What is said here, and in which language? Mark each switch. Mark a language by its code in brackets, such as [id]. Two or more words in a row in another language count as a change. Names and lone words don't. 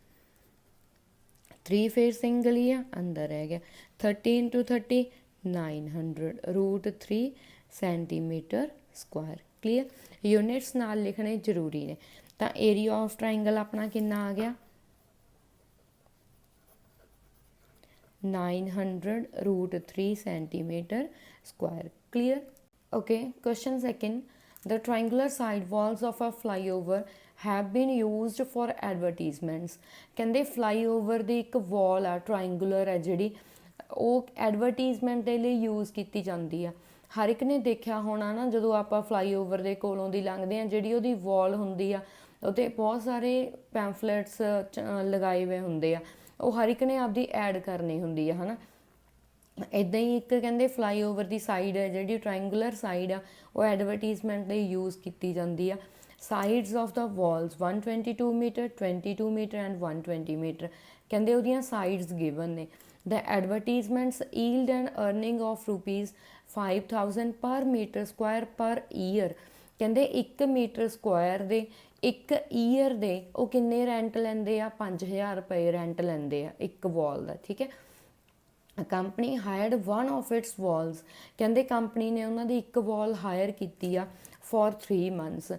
[pa] 3 ਫੇਰ ਸਿੰਗਲ ਹੀ ਆ ਅੰਦਰ ਰਹਿ ਗਿਆ 30 into 30 900 [en] root 3 centimeter square clear units [pa] ਨਾਲ ਲਿਖਣੇ ਜ਼ਰੂਰੀ ਨੇ ਤਾਂ [en] area of triangle [pa] ਆਪਣਾ ਕਿੰਨਾ ਆ ਗਿਆ [en] 900 root 3 centimeter square clear okay question second the triangular side walls of a flyover have been used for advertisements [pa] ਕਹਿੰਦੇ flyover ਦੀ ਇੱਕ wall ਆ triangular ਹੈ ਜਿਹੜੀ ਉਹ ਐਡਵਰਟੀਜ਼ਮੈਂਟ ਦੇ ਲਈ ਯੂਜ਼ ਕੀਤੀ ਜਾਂਦੀ ਆ ਹਰ ਇੱਕ ਨੇ ਦੇਖਿਆ ਹੋਣਾ ਨਾ ਜਦੋਂ ਆਪਾਂ ਫਲਾਈਓਵਰ ਦੇ ਕੋਲੋਂ ਦੀ ਲੰਘਦੇ ਹਾਂ ਜਿਹੜੀ ਉਹਦੀ ਵਾਲ ਹੁੰਦੀ ਆ ਉਹਤੇ ਬਹੁਤ ਸਾਰੇ ਪੈਂਫਲੇਟਸ ਲਗਾਏ ਹੋਏ ਹੁੰਦੇ ਆ ਉਹ ਹਰ ਇੱਕ ਨੇ ਆਪਦੀ ਐਡ ਕਰਨੀ ਹੁੰਦੀ ਆ ਹੈ ਨਾ ਇੱਦਾਂ ਹੀ ਇੱਕ ਕਹਿੰਦੇ ਫਲਾਈਓਵਰ ਦੀ ਸਾਈਡ ਹੈ ਜਿਹੜੀ [en] triangular side [pa] ਆ ਉਹ ਐਡਵਰਟੀਜ਼ਮੈਂਟ ਲਈ ਯੂਜ਼ ਕੀਤੀ ਜਾਂਦੀ ਆ [en] sides of the walls 122 meter 22 meter and 120 [pa] ਮੀਟਰ ਕਹਿੰਦੇ ਉਹਦੀਆਂ [en] sides given [pa] ਨੇ [en] The advertisements yield an earning of ₹5,000 per meter square per year [pa] ਕਹਿੰਦੇ [en] 1 meter square [pa] ਦੇ 1 ਈਅਰ ਦੇ ਉਹ ਕਿੰਨੇ ਰੈਂਟ ਲੈਂਦੇ ਆ 5000 ਰੁਪਏ ਰੈਂਟ ਲੈਂਦੇ ਆ ਇੱਕ ਵਾਲ ਦਾ ਠੀਕ ਹੈ [en] company hired one of its walls [pa] ਕਹਿੰਦੇ ਕੰਪਨੀ ਨੇ ਉਹਨਾਂ ਦੀ ਇੱਕ [en] wall hire [pa] ਕੀਤੀ ਆ [en] for 3 months